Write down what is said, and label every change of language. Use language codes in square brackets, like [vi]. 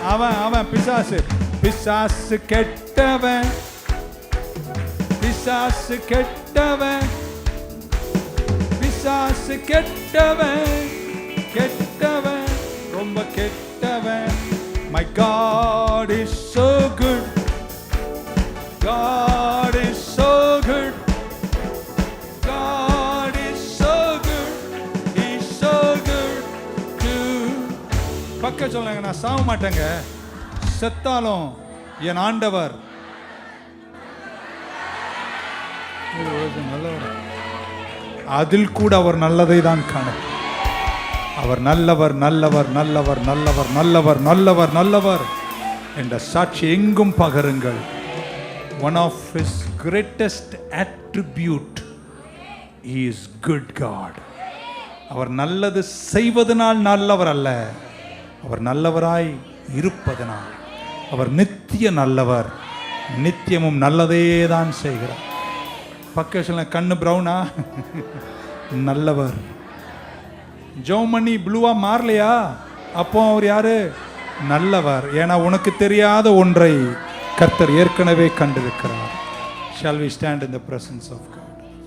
[ta] அவன் பிசாசு, பிசாசு கெட்டவன், பிசாசு கெட்டவன், பிசாசு கெட்டவன், கெட்டவன், ரொம்ப கெட்டவன். [en] My God is so good, God is so good, God is so good, He's so good to. [ta] பக்க சொல்லுங்க, நான் சாவ மாட்டேங்க, செத்தாலும் என் ஆண்டவர் நல்லவர். அதில் கூட அவர் நல்லதை தான் காண. அவர் நல்லவர், நல்லவர், நல்லவர், நல்லவர், நல்லவர், நல்லவர், நல்லவர் என்ற சாட்சி எங்கும் பகருங்கள். [en] One of his greatest attribute is good God. [ta] அவர் நல்லது செய்வதனால் நல்லவர் அல்ல, அவர் நல்லவராய் இருப்பதனால். அவர் நித்திய நல்லவர், நித்தியமும் நல்லதே தான் செய்கிறார். பக்க கண்ணு பிரவுனா நல்லவர். ஜோமணி ப்ளூவா மாறலையா? அப்போ அவர் யாரு? நல்லவர். ஏன்னா உனக்கு தெரியாத ஒன்றை கர்த்தர் ஏற்கனவே கண்டிருக்கிறார். [en] Shall we stand in the presence of God?